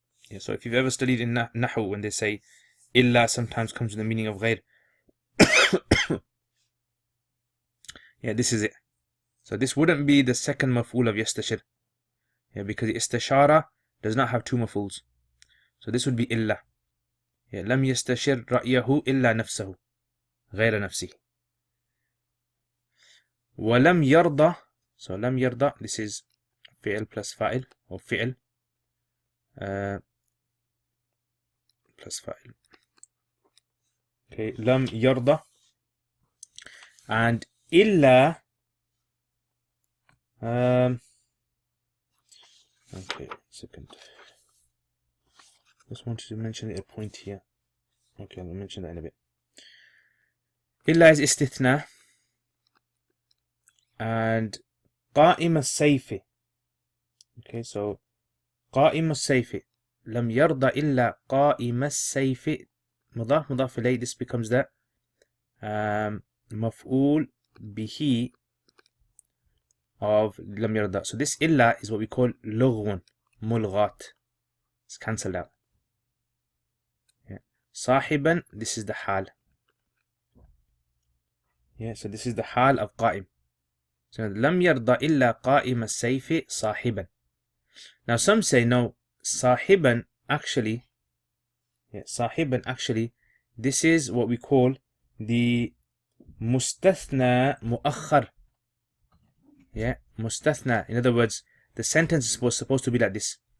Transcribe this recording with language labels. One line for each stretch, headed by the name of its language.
English: Yeah, so if you've ever studied in Nahu, when they say illa sometimes comes with the meaning of غير. Yeah, this is it. So this wouldn't be the second maf'ul of yastashir. Yeah, because istishara does not have two maf'uls. So this would be illa.
Arabic: Yeah, لم يستشر رأيه إلا نفسه غير نفسه. ولم يرضى.
English: So
Arabic: لم يرضى,
English: this is فعل plus فاعل, or فعل plus فاعل.
Arabic: Okay, لم يرضى.
English: And إلا okay, second. Just wanted to mention a point here. Okay, I'll mention that in a bit. إلا is istithna.
Arabic: And قائم السيف. Okay, so قائم السيف. لم يرضى إلا قائم السيف. مضاف مضاف إليه.
English: This becomes the مفعول به of
Arabic: لم يرضى.
English: So this إلا is what we call
Arabic: لغو ملغات.
English: It's cancelled out. Yeah. صاحبا, this is the حال. Yeah, so this is the حال of قائم.
Arabic: So لم يرضى إلا قائم السيف صاحبا.
English: Now some say no, صاحبا actually, صاحبا actually, this is what we call the مستثنى مؤخر. Yeah, مستثنى. In other words, the sentence was supposed to be like this.